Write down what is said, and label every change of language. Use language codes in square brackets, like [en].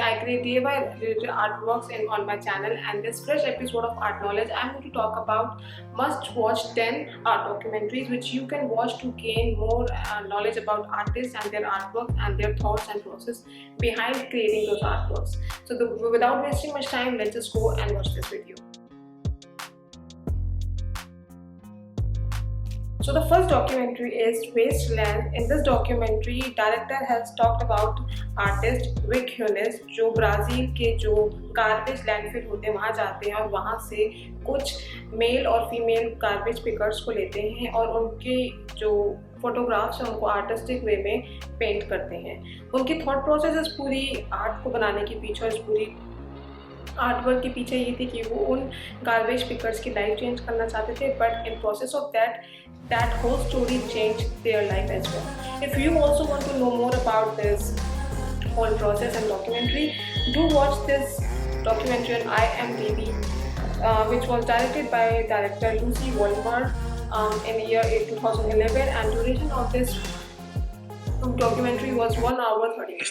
[en] I create DIY related artworks on my channel, and this fresh episode of Art Knowledge, I'm going to talk about must-watch 10 art documentaries which you can watch to gain more knowledge about artists and their artwork and their thoughts and process behind creating those artworks. So, without wasting much time, let's just go and watch this video. So the first documentary is Wasteland. In this documentary, director has talked about artist Vivian [hi] जो Brazil के जो garbage landfill होते हैं वहाँ जाते हैं और वहाँ से कुछ मेल और फीमेल गार्बेज पिकर्स को लेते हैं और उनके जो फोटोग्राफ्स हैं उनको आर्टिस्टिक वे में पेंट करते हैं। उनकी थॉट प्रोसेस इस पूरी आर्ट को बनाने के पीछे और इस पूरी आर्टवर्क के पीछे ये थी कि वो उन गार्बेज पिकर्स की लाइफ चेंज करना चाहते थे, [en] But in process of that whole story changed their life as well. If you also want to know more about this whole process and documentary, do watch this documentary on IMDb, which was directed by director Lucy Wolmer in the year 2011, and duration of this documentary was 1 hour 30 minutes.